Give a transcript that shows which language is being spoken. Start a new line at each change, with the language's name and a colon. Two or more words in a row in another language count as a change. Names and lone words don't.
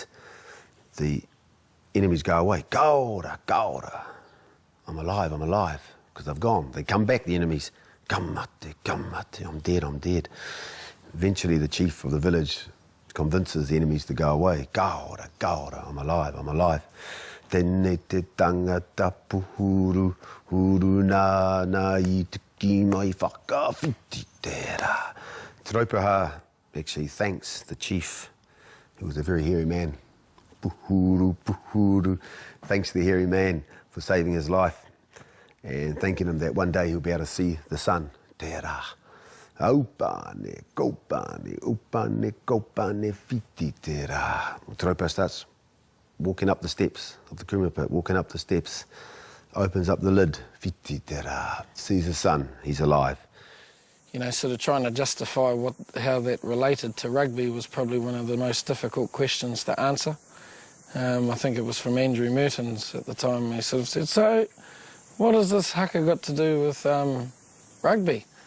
English: The enemies go away.
Māori: Kaora, kaora.
English: I'm alive, because they've gone. They come back, the enemies.
Māori: Kamate, kamate.
English: I'm dead. Eventually, the chief of the village convinces the enemies to go away.
Māori: Kaora, kaora,
English: I'm alive.
Māori: Tēnei te tangata puhuru, huru nā I te ki mai whakawhiti tērā.
English: Te Raupaha actually thanks the chief, who was a very hairy man.
Māori: Puhuru, puhuru.
English: Thanks the hairy man for saving his life and thanking him that one day he'll be able to see the sun.
Māori: Tērā. Aupane, kopane, upane, kopane, whiti tērā.
English: Te Raupaha starts walking up the steps of the kumara pit, walking up the steps, opens up the lid,
Māori: whiti tērā,
English: sees the sun, he's alive. You know, sort of trying to justify how that related to rugby was probably one of the most difficult questions to answer. I think it was from Andrew Mertens at the time. He sort of said, "So, what has this haka got to do with rugby?"